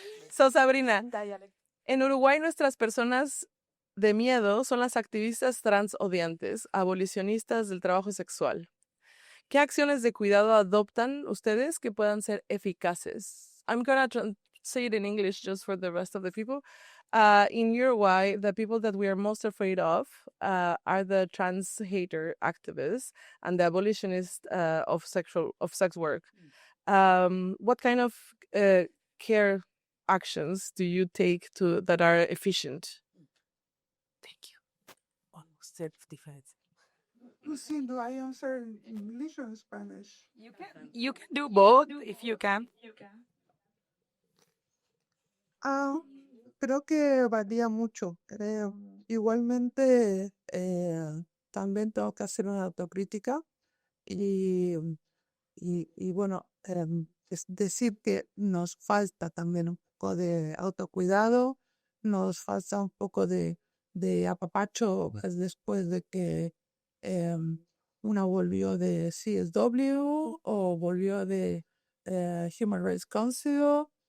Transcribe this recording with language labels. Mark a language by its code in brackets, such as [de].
[es] So, Sabrina, en Uruguay nuestras personas de miedo son las activistas trans odiantes, abolicionistas del trabajo sexual. ¿Qué acciones de cuidado adoptan ustedes que puedan ser eficaces? [en] I'm going to say it in English just for the rest of the people. In Uruguay, the people that we are most afraid of are the trans hater activists and the abolitionists of sex work. What kind of care actions do you take that are efficient? Thank you. Almost self-defense. Do I answer in English or in Spanish? You can do both if you can. [es] Creo que varía mucho, creo. Igualmente, también tengo que hacer una autocrítica y bueno, es decir que nos falta también un poco de autocuidado, nos falta un poco de apapacho pues, después de que una volvió de CSW o volvió de Human Rights Council,